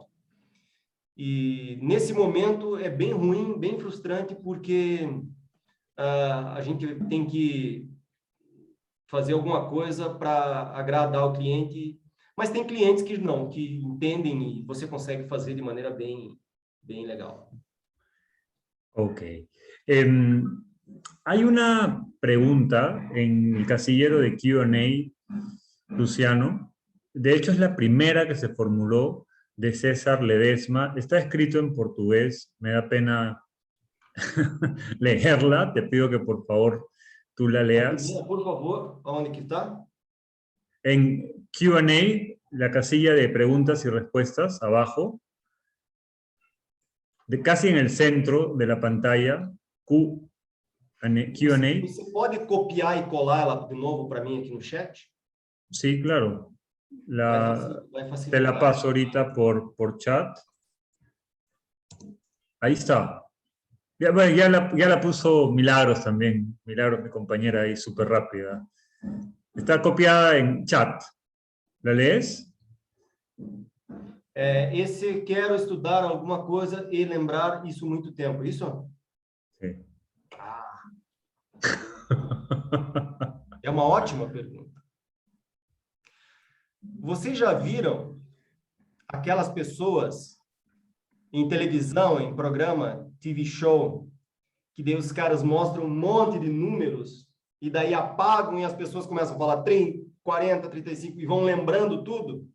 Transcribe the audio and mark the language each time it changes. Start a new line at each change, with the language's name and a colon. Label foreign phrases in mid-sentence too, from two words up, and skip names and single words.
Portuguese: E nesse momento é bem ruim, bem frustrante, porque a gente tem que fazer alguma coisa para agradar o cliente, mas tem clientes que não, que entendem e você consegue fazer de maneira bem legal. Ok.
Spanish: Hay una pregunta en el casillero de Q&A, Luciano. De hecho, es la primera que se formuló, de César Ledesma. Está escrito en portugués. Me da pena leerla. Te pido que, por favor, tú la leas. Por favor, ¿dónde que está? En Q&A, la casilla de preguntas y respuestas, abajo, casi en el centro de la pantalla, Q&A.
Portuguese: Você pode copiar e colar ela de novo para mim aqui no chat?
Spanish: Sí, claro.
Portuguese: Vai facilitar.
Spanish: Te la paso ahorita por chat. Ahí está. Bueno, ya la puso Milagros también. Milagros, mi compañera ahí, súper rápida. Está copiada en chat. ¿La lees?
Portuguese: Esse quero estudar alguma coisa e lembrar isso muito tempo. Isso?
Spanish: Sí.
Portuguese: É uma ótima pergunta. Vocês já viram aquelas pessoas em televisão, em programa,
English: TV show,
Portuguese: que daí os caras mostram um monte de números e daí apagam e as pessoas começam a falar 30, 40, 35 e vão lembrando tudo?